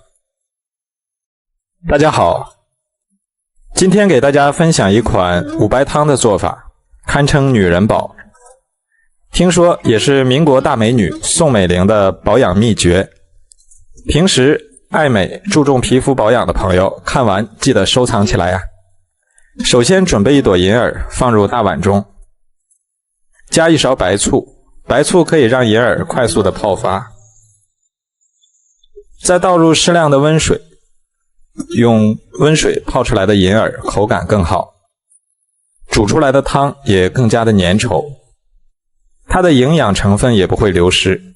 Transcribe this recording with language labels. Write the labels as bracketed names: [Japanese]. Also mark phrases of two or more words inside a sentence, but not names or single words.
[Chinese] 大家好，今天給大家分享一款五白湯的做法，堪稱女人寶。聽說也是民國大美女宋美齡的保養秘訣。平時愛美注重皮膚保養的朋友，看完記得收藏起來啊。首先準備1朵銀耳放入大碗中，加1勺白醋，白醋可以讓银耳快速的泡發。再倒入適量的溫水，用溫水泡出來的银耳口感更好，煮出來的湯也更加的粘稠，它的營養成分也不會流失。